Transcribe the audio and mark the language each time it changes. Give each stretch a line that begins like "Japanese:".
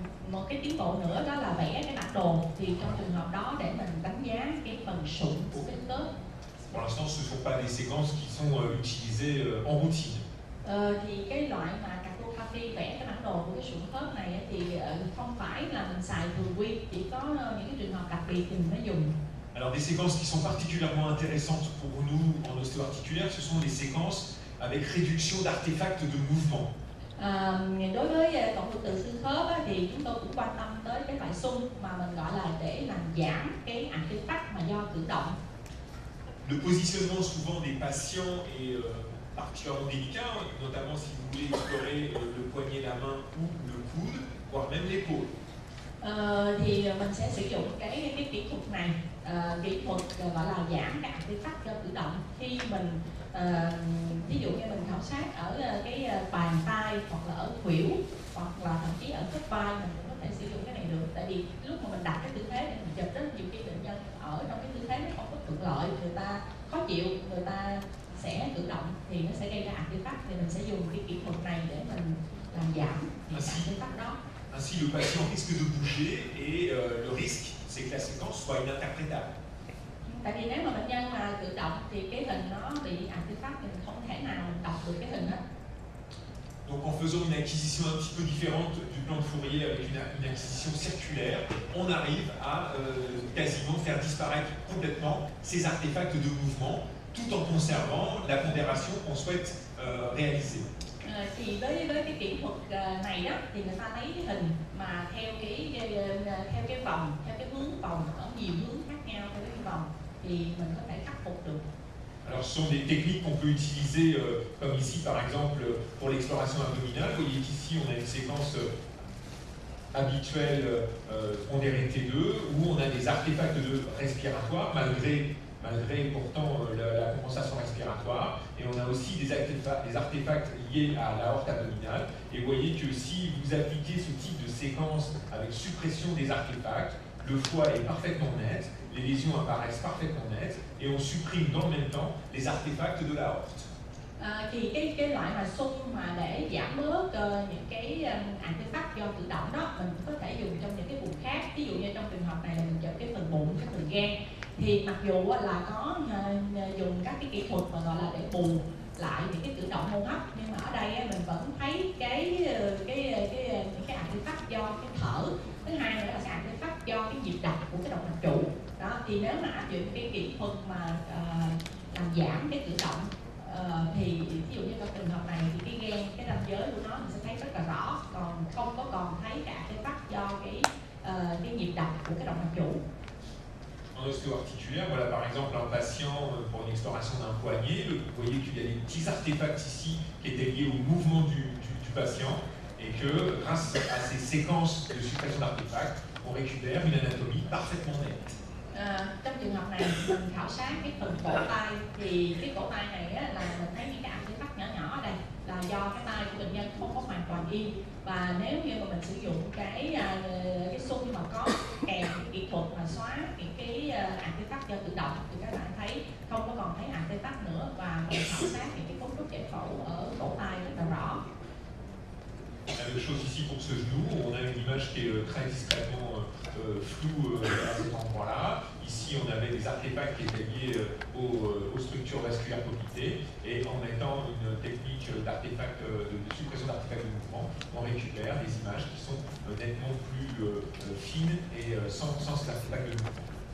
Vietnamese: Một cái tiến bộ nữa đó là vẽ cái bản đồ, thì trong trường hợp đó để mình đánh giá cái phần sụn của cái khớp.
French: Pour l'instant, ce ne sont pas des séquences qui sont utilisées en routine.
Vietnamese: Thì cái loại mà cartography vẽ cái bản đồ của cái sụn khớp này thì không phải là mình xài thường quy, chỉ có những cái trường hợp đặc biệt thì mình mới dùng.
French: Alors des séquences qui sont particulièrement intéressantes pour nous en ostéo-articulaire, ce sont les séquences avec réduction d'artefacts de mouvement.
Vietnamese: Đối với cộng hưởng từ xương khớp thì chúng tôi cũng quan tâm tới cái loại xung mà mình gọi là để làm giảm cái artefact mà do cử động.
French: Le positionnement souvent des patients est particulièrement délicat, notamment si vous voulez explorer le poignet, la main ou le coude, voire même l'épaule.
Vietnamese: Thì mình sẽ sử dụng cái kỹ thuật này, kỹ thuật gọi là giảm cái artefact do cử động. Khi mình ví dụ như mình khảo sát ở cái bàn tay hoặc là ở khuỷu hoặc là thậm chí ở khớp vai, mình cũng có thể sử dụng cái này được. Tại vì lúc mà mình đặt cái tư thế để mình chụp, rất nhiều cái bệnh nhân ở trong cái tư thế nó không có thuận lợi, người ta khó chịu, người ta sẽ cử động thì nó sẽ gây ra artefact, thì mình sẽ dùng cái kỹ thuật này để mình làm giảm những cái artefact đó.
French: Ainsi, le patient risque de bouger et le risque, c'est que la séquence soit ininterprétable.
Vietnamese: Tại vì nếu mà bệnh nhân mà cử động thì cái hình nó bị artefact thì mình không thể nào đọc được cái hình hết.
French: Donc en faisant une acquisition un petit peu différente du plan de Fourier avec une acquisition circulaire, on arrive à quasiment faire disparaître complètement ces artefacts de mouvement tout en conservant la pondération qu'on souhaite réaliser.
Vietnamese: Thì với cái kỹ thuật này đó thì người ta lấy cái hình mà theo cái vòng, theo cái hướng vòng ở nhiều hướng khác nhau theo cái vòng thì mình có thể khắc phục được.
French: Alors ce sont des techniques qu'on peut utiliser comme ici par exemple pour l'exploration abdominale. Vous voyez qu'ici on a une séquence habituelle pondérée T2 où on a des artefacts respiratoires malgré pourtant la compensation respiratoire, et on a aussi des artefacts liés à l'aorte abdominale. Et vous voyez que si vous appliquez ce type de séquence avec suppression des artefacts, le foie est parfaitement net, les lésions apparaissent parfaitement nettes, et on supprime dans le même temps les artefacts de l'aorte.
Vietnamese: Thì cái loại mà xung mà để giảm bớt những cái artefact do tự động đó mình cũng có thể dùng trong những cái vùng khác. Ví dụ như trong trường hợp này là mình chụp cái phần bụng, cái phần gan, thì mặc dù là có dùng các cái kỹ thuật mà gọi là để bù lại những cái cử động hô hấp, nhưng mà ở đây mình vẫn thấy những cái artefact do cái thở. Thứ hai nữa là cái artefact do cái nhịp đập của cái động mạch trụ. Đó thì nếu mà áp dụng cái kỹ thuật mà làm giảm cái cử động thì ví dụ như trong trường hợp này thì cái gan, cái ranh giới của nó mình sẽ thấy rất là rõ, còn không có còn thấy cái artefact do cái nhịp đập của cái động mạch trụ.
French: En osteo-articulaire, voilà par exemple un patient pour une exploration d'un poignet, vous voyez qu'il y a des petits artefacts ici qui étaient liés au mouvement du patient, et que grâce à ces séquences de suppression d'artefacts, on récupère une anatomie parfaitement nette.
Vietnamese: Trong trường hợp này mình khảo sát cái phần cổ tay, thì cái cổ tay này là mình thấy những cái artefact nhỏ nhỏ ở đây là do cái tay của bệnh nhân không có hoàn toàn yên, và nếu như mà mình sử dụng cái xung mà có kèm cái kỹ thuật mà xóa những cái artefact do tự động thì các bạn thấy không có còn thấy artefact nữa, và mình khảo sát những cái cấu trúc giải phẫu ở cổ tay rất là rõ.
French: La même chose ici pour ce genou, on a une image qui est très discrètement floue à cet endroit-là. Ici, on avait des artefacts qui étaient liés aux structures vasculaires poplitées, et en mettant une technique d'artefact, de suppression d'artefacts de mouvement, on récupère des images qui sont nettement plus fines et sans cet artefact de mouvement.